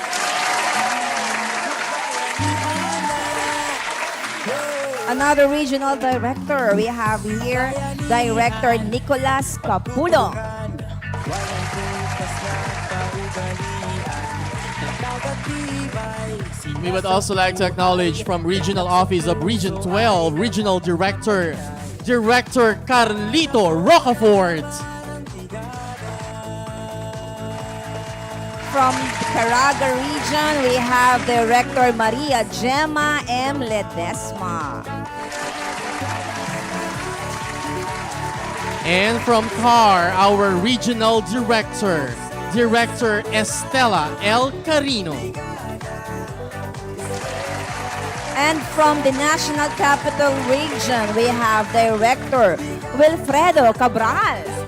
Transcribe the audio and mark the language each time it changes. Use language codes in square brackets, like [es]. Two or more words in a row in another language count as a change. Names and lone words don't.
[en] Another Regional Director, we have here Director Nicolas Capulo. We would also like to acknowledge from Regional Office of Region 12, Regional Director, Director Carlito Rocafort. From Caraga region, we have Director Maria Gemma M. Ledesma. And from CAR, our Regional Director, Director Estela L. Carino. And from the National Capital Region, we have Director Wilfredo Cabral.